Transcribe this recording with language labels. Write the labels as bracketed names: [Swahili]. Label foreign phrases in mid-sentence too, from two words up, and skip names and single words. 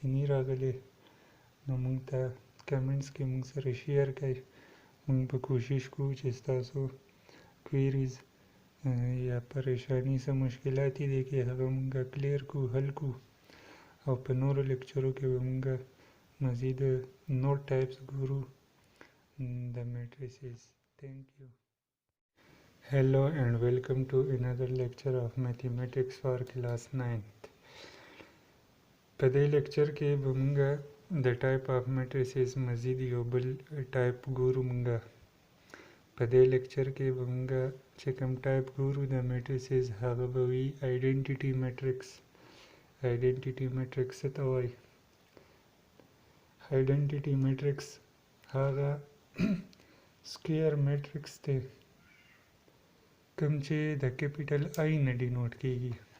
[Pashto] نه راغلی نو موږ ته کمنټس کې موږ سره شیر کړئ، موږ به کوشش کوو چې ستاسو کویریز یا پریشانی څه مشکلات دي کې هغه موږ کلیر کو، حل کو، او په نورو لیکچرو کې به موږ مزید نور ټایپس ګورو د میټریسز. [English] Thank you. Hello and welcome to another lecture of mathematics for class 9th. [Pashto] په دې لیکچر کې به موږ د [English] type of matrices [Pashto] مزید یو بل ټایپ ګورو. موږ په دې لیکچر کې به موږ چې کوم ټایپ ګورو د میټریسز هغه به وي [English] identity matrix. identity matrix [Pashto] څه ته وایي؟ [English] identity matrix [Pashto] هغه [English] square matrix [Pashto] دی کوم چې د [English] capital I [Pashto] نه ډینوټ کیږي.